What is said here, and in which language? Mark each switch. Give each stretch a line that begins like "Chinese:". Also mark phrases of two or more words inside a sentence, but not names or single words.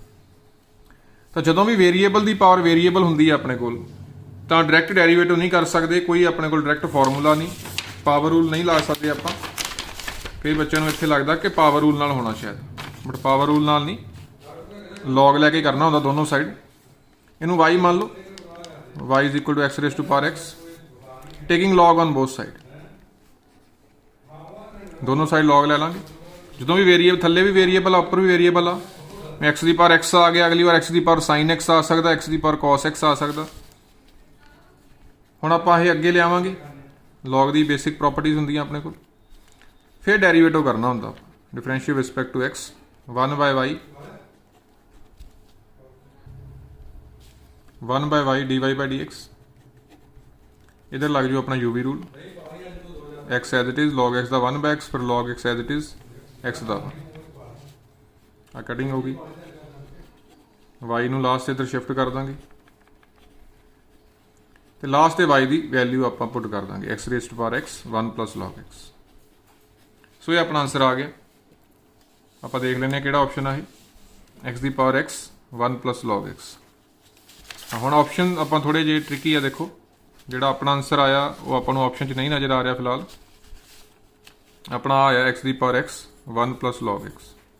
Punjabi: ਤਾਂ ਜਦੋਂ ਵੀ ਵੇਰੀਏਬਲ ਦੀ ਪਾਵਰ ਵੇਰੀਏਬਲ ਹੁੰਦੀ ਹੈ ਆਪਣੇ ਕੋਲ ਤਾਂ
English: direct derivative
Punjabi: ਨਹੀਂ ਕਰ ਸਕਦੇ, ਕੋਈ ਆਪਣੇ ਕੋਲ
English: direct formula
Punjabi: ਨਹੀਂ,
English: power rule
Punjabi: ਨਹੀਂ ਲਾ ਸਕਦੇ ਆਪਾਂ। ਕਈ ਬੱਚਿਆਂ ਨੂੰ ਇੱਥੇ ਲੱਗਦਾ ਕਿ
English: power rule
Punjabi: ਨਾਲ ਹੋਣਾ ਸ਼ਾਇਦ, ਬਟ
English: power rule
Punjabi: ਨਾਲ ਨਹੀਂ, ਲੌਗ ਲੈ ਕੇ ਕਰਨਾ ਹੁੰਦਾ ਦੋਨੋਂ ਸਾਈਡ। ਇਹਨੂੰ y ਮੰਨ ਲਓ,
English: y is equal to x raised to power x, ਟੇਕਿੰਗ log on both ਸਾਈਡ,
Punjabi: ਦੋਨੋਂ ਸਾਈਡ log ਲੈ ਲਾਂਗੇ। ਜਦੋਂ ਵੀ ਵੇਰੀਏਬਲ, ਥੱਲੇ ਵੀ ਵੇਰੀਏਬਲ ਆ ਉੱਪਰ ਵੀ ਵੇਰੀਏਬਲ ਆ, x ਦੀ ਪਾਵਰ x ਆ ਗਿਆ, ਅਗਲੀ ਵਾਰ x ਦੀ ਪਾਵਰ sin x ਆ ਸਕਦਾ, x ਦੀ ਪਾਵਰ cos x ਆ ਸਕਦਾ। ਹੁਣ ਆਪਾਂ ਇਹ ਅੱਗੇ ਲਿਆਵਾਂਗੇ, log ਦੀ
English: basic properties
Punjabi: ਹੁੰਦੀਆਂ ਆਪਣੇ ਕੋਲ। ਫਿਰ ਡੈਰੀਵੇਟਿਵ ਕਰਨਾ ਹੁੰਦਾ,
English: differentiate respect to x 1 by y 1 by y dy by dx।
Punjabi: ਇਧਰ ਲਗ ਜਾਓ ਅਪਣਾ uv ਰੂਲ, x
English: as it is
Punjabi: log x ਦਾ 1 by x, फिर log x
English: as it is
Punjabi: x ਦਾ ਆ ਕਟਿੰਗ ਹੋ ਗਈ। y ਨੂੰ ਲਾਸਟ ਇਧਰ ਸ਼ਿਫਟ ਕਰ ਦਾਂਗੇ ਤੇ ਲਾਸਟ ਤੇ y ਦੀ ਵੈਲਿਊ ਆਪਾਂ ਪੁੱਟ ਕਰ ਦਾਂਗੇ
English: x raised to power x 1 plus log x।
Punjabi: ਸੋ ਇਹ ਆਪਣਾ ਆਨਸਰ ਆ ਗਿਆ। ਆਪਾਂ ਦੇਖ ਲੈਂਦੇ ਹਾਂ ਕਿਹੜਾ ਆਪਸ਼ਨ ਆ ਇਹ, x ਦੀ ਪਾਵਰ x 1 plus log x। ਹੁਣ ਆਪਸ਼ਨ ਆਪਾਂ ਥੋੜੇ ਜਿਹੇ ਟ੍ਰਿਕੀ ਆ, ਦੇਖੋ ਜਿਹੜਾ ਆਪਣਾ ਆਨਸਰ ਆਇਆ ਉਹ ਆਪਾਂ ਨੂੰ ਆਪਸ਼ਨ 'ਚ ਨਹੀਂ ਨਜ਼ਰ ਆ ਰਿਹਾ ਫਿਲਹਾਲ। ਆਪਣਾ ਆਇਆ x ਦੀ ਪਾਵਰ x 1 plus log x।